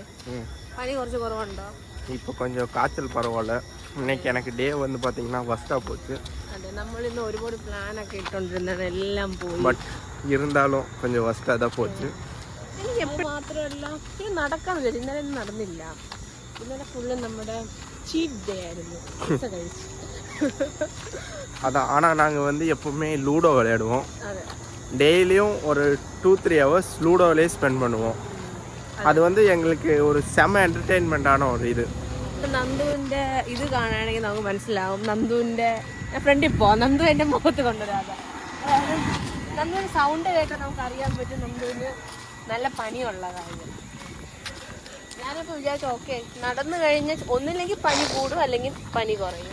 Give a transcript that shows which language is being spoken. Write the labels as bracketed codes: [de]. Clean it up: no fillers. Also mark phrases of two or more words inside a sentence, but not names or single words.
[ml] പനി കുറച്ച് കുറവുണ്ടോ? [ta] இப்போ கொஞ்சம் காய்ச்சல் பரவாயில்ல. இன்னைக்கு எனக்கு டே வந்து பார்த்தீங்கன்னா ஃபஸ்ட்டாக போச்சு. [ml] അതെ, നമ്മളിന്ന് ഒരുപാട് പ്ലാനൊക്കെ ഇട്ടുകൊണ്ടിരുന്നത് എല്ലാം പോയി. [ta] பட் இருந்தாலும் கொஞ்சம் ஃபஸ்ட்டாக தான் போச்சு. [ml] എനിക്ക് എപ്പോഴും മാത്രമല്ല ഇത് നടക്കാൻ വിചാരിച്ചു. ഇന്നലെ ഒന്നും നടന്നില്ല. ഇന്നലെ ഫുള്ള് നമ്മുടെ [en] cheat day [ml] ആയിരുന്നു. കഴിച്ചു [ta] அதான். ஆனால் நாங்கள் வந்து எப்போவுமே லூடோ விளையாடுவோம். [ml] അതെ, [ta] டெய்லியும் ஒரு 2-3 ஹவர்ஸ் லூடோவிலே ஸ்பெண்ட் பண்ணுவோம். அது வந்து எங்களுக்கு ஒரு செம என்டர்டெயின்மெண்ட்டான ஒரு இது. [ml] നന്ദുവിൻ്റെ ഇത് കാണുകയാണെങ്കിൽ നമുക്ക് മനസ്സിലാവും. നന്ദുവിൻ്റെ ഫ്രണ്ടിൽ പോവാം. നന്ദു എൻ്റെ മുഖത്ത് കൊണ്ടുവരാതെ. അതായത് നന്ദുവിൻ്റെ സൗണ്ട് കേട്ടാൽ നമുക്ക് അറിയാൻ പറ്റും നന്ദുവിന് നല്ല പനിയുള്ള കാര്യം. ഞാനിപ്പോൾ വിചാരിച്ചു ഓക്കെ നടന്നു കഴിഞ്ഞാൽ ഒന്നില്ലെങ്കിൽ പനി കൂടും, അല്ലെങ്കിൽ പനി കുറയും.